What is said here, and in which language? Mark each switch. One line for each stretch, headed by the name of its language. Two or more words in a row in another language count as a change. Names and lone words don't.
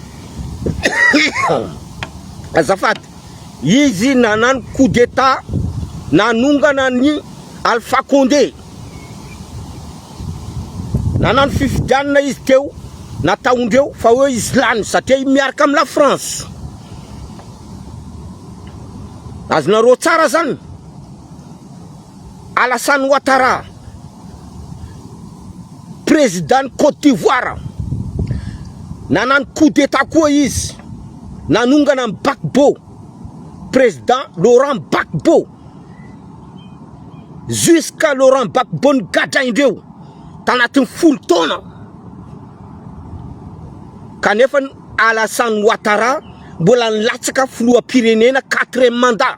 Malagasy: Azafady, izy nanano
French: coup d'état
Malagasy: nanongana ny Alpha Condé. Nanano fifidianana izy teo nataondreo fa hoe izy lany satria miaraka amin'ny la France. Azonareo tsara zany. Alassane Ouattara, président Côte d'Ivoire, nanano
French: coup d'état
Malagasy: koa izy nanongana amin'ny Gbagbo, président Laurent Gbagbo. Jusqu'à Laurent Gbagbo nigadraindreo tanatin'ny 10 taona. Kanefa Alassane Ouattara mbola nilatsaka filoham-pirenena 4e mandat.